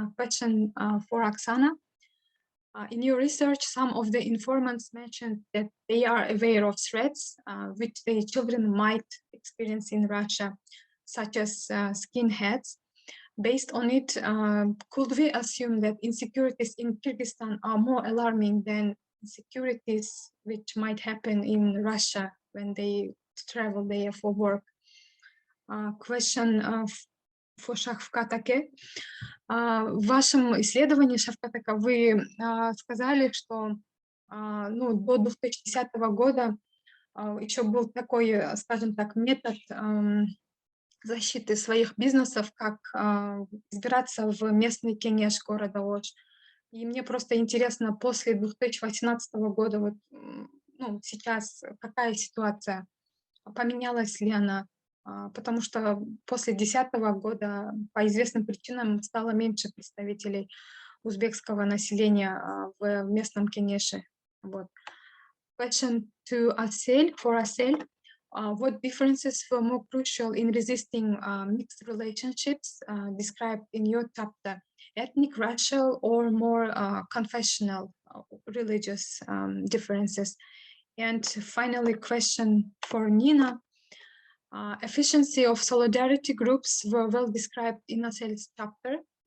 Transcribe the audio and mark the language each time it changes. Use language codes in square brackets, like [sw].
[en] Question for Aksana. In your research, some of the informants mentioned that they are aware of threats which their children might experience in Russia, such as skinheads. Based on it, could we assume that insecurities in Kyrgyzstan are more alarming than insecurities which might happen in Russia when they travel there for work? Question for Shavkat. [ru] В вашем исследовании, Shavkat, вы сказали, что до 2010 года еще был такой, скажем так, метод защиты своих бизнесов, как избираться в местный кенеш города Ош. И мне просто интересно, после 2018 года, вот, сейчас какая ситуация? Поменялась ли она? Потому что после 2010 года по известным причинам стало меньше представителей узбекского населения в местном кенеше. Вот. [en] Question to Asel, for Asel. What differences were more crucial in resisting mixed relationships described in your chapter? Ethnic, racial, or more confessional, religious differences? And finally, question for Nina. Efficiency of solidarity groups were well described in Asel's chapter.